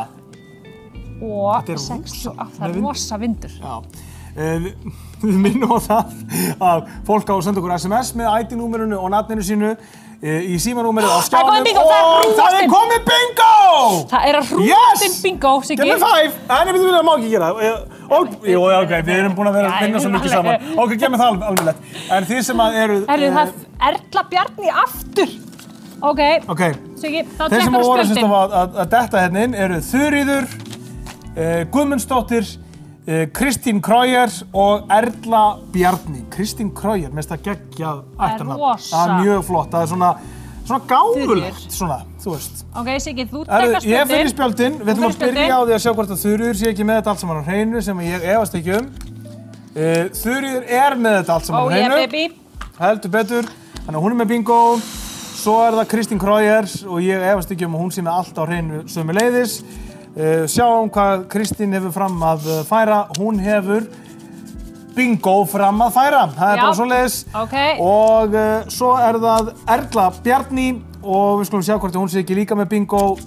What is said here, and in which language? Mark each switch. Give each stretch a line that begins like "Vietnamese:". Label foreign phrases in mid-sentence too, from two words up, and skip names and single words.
Icelandic: Og 68, það er rosa vindur. Já. Við minnum á það að fólk á að senda okkur SMS með ID-númerinu og nafninu sínu í símanúmerið á skjánum og það er komið bingo! Það er að hrúast inn bingo, Siggi.
English: Give me 5!
Icelandic: Nei, það má ekki gera. Jú, ok, við erum búin að vera að vinna svo mikið saman. Ok, gef mér það alveg lett. En þið sem að eru... Herru, það er Erla Bjarni aftur. Ok, Siggi, þá þeir sem tekur voru spjöldin. að detta hérna inn eru Þuríður, Guðmundsdóttir, Kristín Kreuer og Erla Bjarni. Kristín Kreuer, mér finnst það geggjað ættarnafn. Það er mjög flott, það er svona gáfulegt, svona, þú veist. Ok, Siggi, þú tekur spjöldin. Ég fer í spjöldin, við ætlum að byrja á því að sjá hvort að Þuríður sé ekki með þetta allt saman á hreinu, sem ég efast ekki um. Þuríður er með þetta allt saman á hreinu.
English: Oh yeah, baby.
Icelandic: Heldur betur, þannig að hún er með bingo. Svo er það Kristín Kreuer og ég efast ekki um að hún sé með allt á hreinu sömuleiðis. Sjáum hvað Kristín hefur fram að færa. Hún hefur bingo fram að færa. Það er bara svoleiðis. Og svo er það Erla Bjarni og við skulum sjá hvort hún sé ekki líka með bingo.